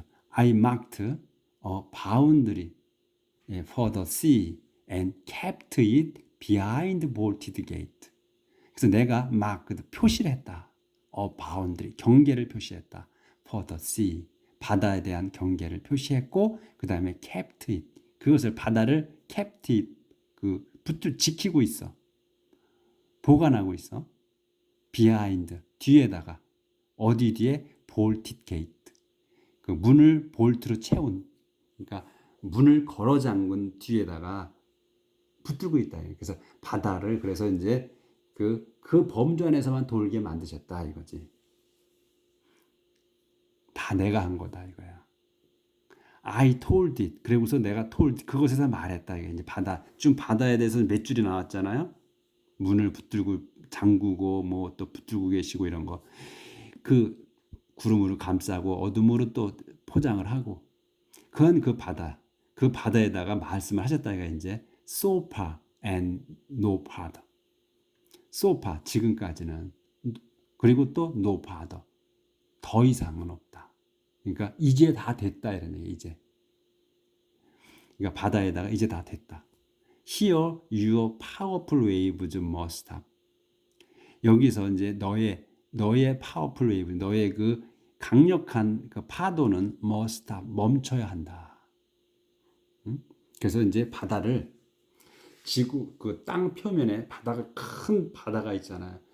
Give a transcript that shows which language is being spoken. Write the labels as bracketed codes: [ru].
[en] I marked a boundary for the sea and kept it behind bolted gate. [ko] 그래서 내가 [en] marked, [ko] 표시를 했다. [en] a boundary, [ko] 경계를 표시했다. [en] for the sea, [ko] 바다에 대한 경계를 표시했고, 그 다음에 [en] kept it, [ko] 그것을 바다를 kept it, 지키고 있어. 보관하고 있어. [en] behind, [ko] 뒤에다가. 어디 뒤에? [en] bolted gate. [ko] 그 문을 볼트로 채운, 그러니까 문을 걸어 잠근 뒤에다가 붙들고 있다. 그래서 바다를 그래서 이제 그 범주 안에서만 돌게 만드셨다 이거지. 다 내가 한 거다 이거야. [en] I told it. [ko] 그리고서 내가 [en] told [ko] 그것에서 말했다. 이게 이제 바다에 대해서 몇 줄이 나왔잖아요. 문을 붙들고 잠그고 뭐 또 붙들고 계시고 이런 거. 그 구름으로 감싸고 어둠으로 또 포장을 하고. 그건 그 바다에다가 말씀을 하셨다. 이거 이제 [en] so far and no farther. so far [ko] 지금까지는, 그리고 또 [en] no farther [ko] 더 이상은 없다. 그러니까 이제 다 됐다 이런 얘기. 이제 그러니까 바다에다가 이제 다 됐다. [en] Here your powerful waves must stop. [ko] 여기서 이제 너의 [en] powerful wave, [ko] 너의 그 강력한 그 파도는 [en] must stop, [ko] 멈춰야 한다. 그래서 이제 바다를 땅 표면에 큰 바다가 있잖아요.